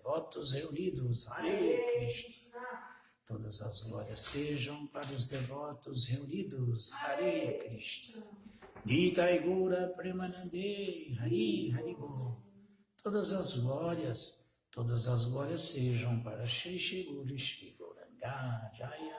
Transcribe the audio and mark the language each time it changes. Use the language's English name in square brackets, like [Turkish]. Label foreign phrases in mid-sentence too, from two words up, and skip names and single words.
[Portuguese] devotos reunidos. [Sanskrit] Hare Krishna. [Portuguese] Todas as glórias sejam para os devotos reunidos. [Sanskrit] Hare Krishna. Nitai Gura Premanande. Hari Haribol. [Portuguese] Todas as glórias sejam para Shri Shri Guru Shri Gauranga Jaya.